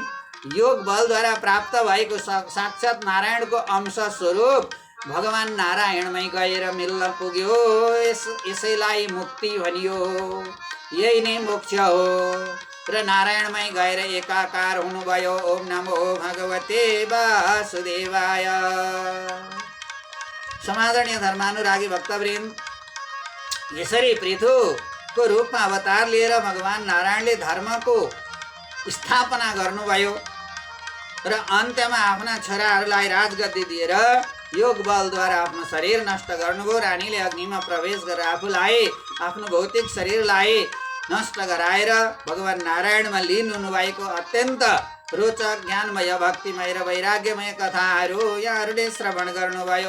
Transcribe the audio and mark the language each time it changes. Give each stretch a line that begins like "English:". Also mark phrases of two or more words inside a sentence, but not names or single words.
Nepali: योग बलद्वारा प्राप्त भएको साक्षात नारायणको अंश स्वरूप भगवान नारायणमै गएर मिल्न पुग्यो। यसैलाई मुक्ति भनियो। यही नै मोक्ष हो र नारायणमै गएर एकाकार हुनुभयो।
Sanskrit: ओम नमो भगवते वासुदेवाय।
Nepali: समादरणीय धर्मानुरागी भक्तवृन्द, यसरी पृथुको रूपमा अवतार लिएर भगवान नारायणले धर्मको स्थापना गर्नुभयो र अन्त्यमा आफ्ना छोराहरूलाई राजगद्दी दिएर योग बलद्वारा आफ्नो शरीर नष्ट गर्नुभयो। रानीले अग्निमा प्रवेश गरेर आफूलाई आफ्नो भौतिक शरीरलाई नष्ट गराएर भगवान नारायणमा लीन हुनुभएको अत्यन्त रोचक ज्ञानमय भक्तिमय र वैराग्यमय कथाहरू यहाँहरूले श्रवण गर्नुभयो।